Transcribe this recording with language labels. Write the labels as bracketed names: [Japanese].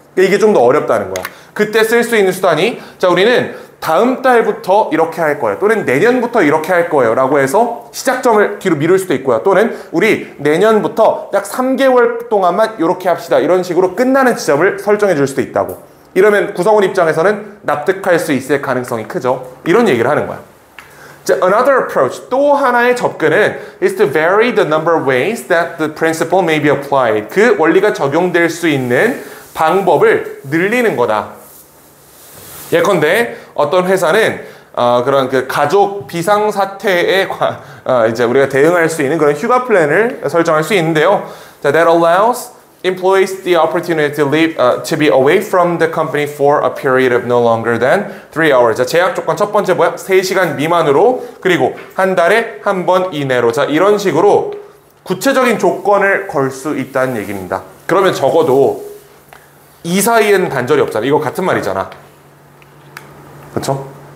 [Korean] 그러니까 이게 좀 더 어렵다는 거야. 그때 쓸 수 있는 수단이 자, 우리는 다음 달부터 이렇게 할 거예요. 또는 내년부터 이렇게 할 거예요. 라고 해서 시작점을 뒤로 미룰 수도 있고요. 또는 우리 내년부터 약 3개월 동안만 이렇게 합시다. 이런 식으로 끝나는 지점을 설정해 줄 수도 있다고. 이러면 구성원 입장에서는 납득할 수 있을 가능성이 크죠. 이런 얘기를 하는 거야. [English] 자, another approach, [Korean] 또 하나의 접근은 [English] is to vary the number of ways that the principle may be applied. [Korean] 그 원리가 적용될 수 있는 방법을 늘리는 거다. 예컨대 어떤 회사는 그런 그 가족 비상사태에 이제 우리가 대응할 수 있는 그런 휴가 플랜을 설정할 수 있는데요. 자, [English] that allows employees the opportunity to leave, to be away from the company for a period of no longer than 3 hours. [Korean] 자, 제약 조건 첫 번째 뭐야? 3시간 미만으로, 그리고 한 달에 한 번 이내로. 자, 이런 식으로 구체적인 조건을 걸 수 있다는 얘기입니다. 그러면 적어도 이 사이에는 단절이 없잖아. 이거 같은 말이잖아. 그렇죠?